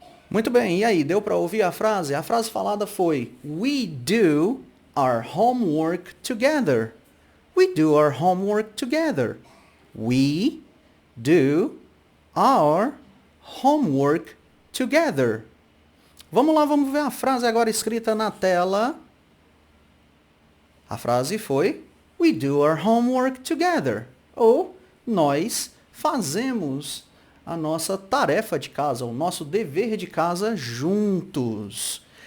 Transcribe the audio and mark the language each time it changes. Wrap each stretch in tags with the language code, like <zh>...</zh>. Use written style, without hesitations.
<pt>Muito bem, e aí, deu para ouvir a frase? A frase falada foi</pt> <en>We do our homework together. We do our homework together. We do our homework together.</en> <pt>Vamos lá, vamos ver a frase agora escrita na tela. A frase foi</pt> <en>We do our homework together.</en> <pt>Ou nós fazemos a nossa tarefa de casa, o nosso dever de casa juntos.</pt>